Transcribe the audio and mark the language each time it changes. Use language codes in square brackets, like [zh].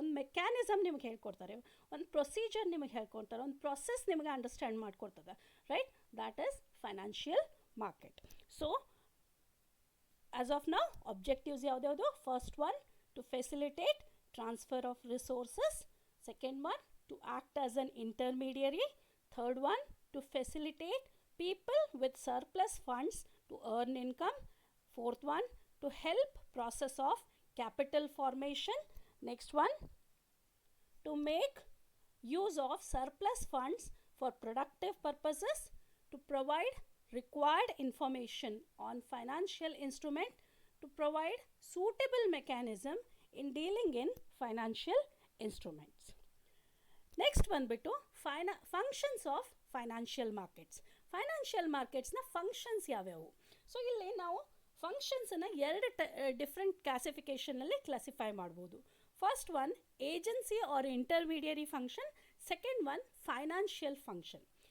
[kn] ಒಂದು ಮೆಕ್ಯಾನಿಸಮ್ ನಿಮಗೆ ಹೇಳ್ಕೊಡ್ತಾರೆ, ಒಂದು ಪ್ರೊಸೀಜರ್ ನಿಮಗೆ ಹೇಳ್ಕೊಡ್ತಾರೆ, ಒಂದು ಪ್ರೊಸೆಸ್ ನಿಮಗೆ understand ಮಾಡಿಕೊಡ್ತದೆ, right? [en] That is financial market. So as of now objectives [kn] ಯಾವ್ದ್ಯಾವುದು? [en] First one, to facilitate transfer of resources. Second one, to act as an intermediary. Third one, to facilitate people with surplus funds to earn income. Fourth one, to help process of capital formation. Next one, to make use of surplus funds for productive purposes, to provide required information on financial instrument, to provide suitable mechanism in dealing in financial instruments. Next [kn] ಬಂದುಬಿಟ್ಟು [en] Functions of financial markets. [kn] Financial ಮಾರ್ಕೆಟ್ಸ್ನ functions ಯಾವ್ಯಾವು? So ಇಲ್ಲಿ ನಾವು ಫಂಕ್ಷನ್ಸನ್ನು ಎರಡು different ಕ್ಲಾಸಿಫಿಕೇಷನಲ್ಲಿ classify ಮಾಡ್ಬೋದು. [en] First one, agency or intermediary function. Second one, financial function.